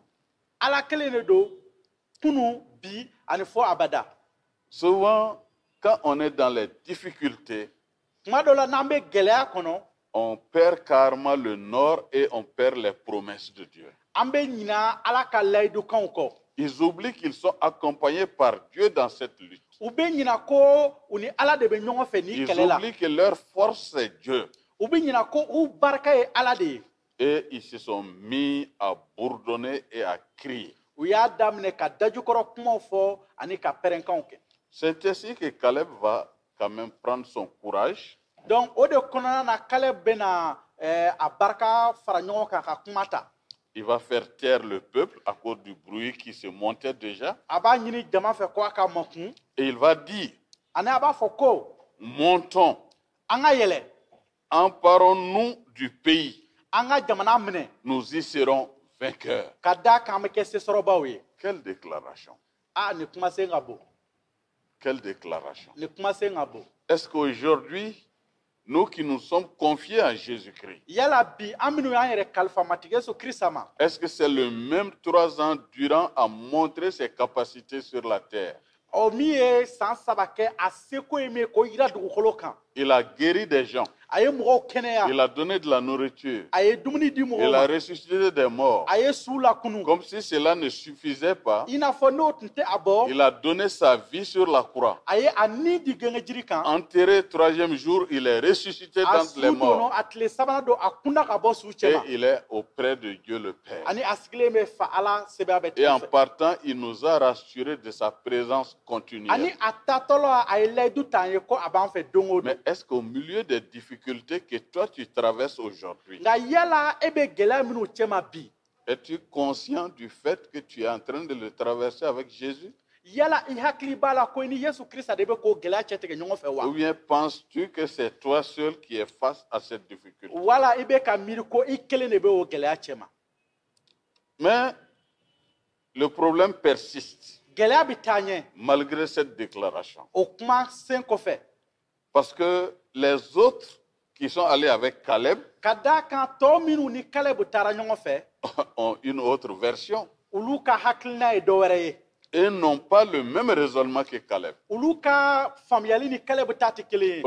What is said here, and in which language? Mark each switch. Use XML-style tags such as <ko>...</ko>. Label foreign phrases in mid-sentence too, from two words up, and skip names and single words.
<bm>Ala kelen de don kunu bi ani fɔ abada.</bm> <fr>Souvent, quand on est dans les difficultés,</fr> <bm>Tuma dɔ la n'an bɛ gɛlɛya kɔnɔ</bm> <fr>on perd carrément le nord et on perd les promesses de Dieu.</fr> <bm>an bɛ ɲina Ala ka layidukanw kɔ.</bm> <fr>Ils oublient qu'ils sont accompagnés par Dieu dans cette lutte.</fr> <bm>U bɛ ɲina ko u ni Ala de bɛ ɲɔgɔn fɛ ni</bm> <fr>Ils</fr> <bm>kɛlɛ la.</bm> <fr>oublient que leur force, c'est Dieu.</fr> <bm>U bɛ ɲina ko u barika ye Ala de ye.</bm> <fr>Et ils se sont mis à bourdonner et à crier.</fr> <bm>U y'a daminɛ ka dajukɔrɔ kumaw fɔ ani ka pɛrɛnkanw kɛ.</bm> <fr>C'est ainsi que Caleb va quand même prendre son courage</fr> <bm>Donc o de kɔnɔna na Caleb bɛna a barika fara ɲɔgɔn kan ka kuma ta.</bm> <fr>il va faire taire le peuple à cause du bruit qui se montait déjà.</fr> <bm>A b'a ɲini jama fɛ ko a ka makun</bm> <fr>Et il va dire,</fr> <bm>ani a b'a fɔ ko</bm> <fr>montons,</fr> <bm>an ka yɛlɛ</bm> <fr>emparons-nous du pays,</fr> <bm>an ka jamana minɛ</bm> <fr>nous y serons vainqueurs.</fr> <bm>ka d'a kan an bɛ kɛ sesɔrɔbaw ye.</bm> <fr>Quelle déclaration!</fr> <bm>Nin kumasen ka bon.</bm> <fr>Quelle déclaration!</fr> <bm>Nin kumasen ka bon.</bm> <fr>Est-ce qu'aujourd'hui, nous qui nous sommes confiés à Jésus-Christ,</fr> <bm>Yala bi an minnu y'an yɛrɛ kalifa matigi Yesu Kirisa ma</bm> <fr>est-ce que c'est le même 3 ans durant à montrer ses capacités sur la terre?</fr> <bm>o min ye san 3 kɛ a seko ye min ye k'o yira dugukolo kan.</bm> <fr>Il a guéri des gens.</fr> <bm>a ye mɔgɔw kɛnɛya,</bm> <fr>Il a donné de la nourriture.</fr> <bm>a ye dumuni di</bm> <fr>Il</fr> <bm>mɔgɔw a ma,</bm> <fr>ressuscité des morts.</fr> <bm>a ye su lakunu.</bm> <fr>Comme si cela ne suffisait pas,</fr> <bm>I n'a fɔ n'o tun tɛ a bɔ,</bm> <fr>il a donné sa vie sur la croix.</fr> <bm>a ye a ni di gɛngɛjiri kan,</bm> <fr>Enterré troisième jour, il est ressuscité</fr> <bm>a</bm> <fr>d'entre</fr> <bm>su</bm> <fr>les</fr> <bm>don</bm> <fr>morts.</fr> <bm>a tile sabanan don a kunda ka bɔ su</bm> <fr>Et</fr> <bm>cɛ ma,</bm> <fr>il est auprès de Dieu le Père.</fr> <bm>ani a sigilen bɛ fa ala sɛbɛya bɛ</bm> <fr>Et en</fr> <bm>tigi fɛ.</bm> <fr>partant, il nous a rassurés de sa présence</fr> <bm>Ani</bm> <fr>continuelle.</fr> <bm>a tatɔla a ye layidu ta an ye ko a b'an fɛ don o don.</bm> <fr>Mais est-ce qu'au milieu des difficultés que toi tu traverses aujourd'hui,</fr> <bm>Nka yala e bɛ gɛlɛya minnu cɛ ma bi,</bm> <fr>es-tu conscient du fait que tu es en train de le traverser avec Jésus?</fr> <bm>yala i hakili b'a la ko i ni Yesu Krista de bɛ k'o gɛlɛya cɛ tigɛ ɲɔgɔn fɛ wa?</bm> <fr>Ou bien penses-tu que c'est toi seul qui es face à cette difficulté?</fr> <bm>Wala i bɛ ka miiri ko i kelen de bɛ o gɛlɛya cɛ ma.</bm> <fr>Mais le problème persiste</fr> <bm>Gɛlɛya bɛ taa ɲɛ</bm> <fr>malgré cette déclaration.</fr> <bm>o kuma sen kɔfɛ.</bm> <fr>Parce que les autres qui sont allés avec Caleb</fr> <bm>Ka d'a kan tɔ minnu ni Kalebu taara ɲɔgɔn fɛ,</bm> <fr>ont une autre version</fr> <bm>olu ka hakilina ye dɔ wɛrɛ ye.</bm> <fr>et n'ont pas le même raisonnement que Caleb.</fr> <bm>Olu ka faamuyali ni Kalebu ta tɛ kelen ye.</bm>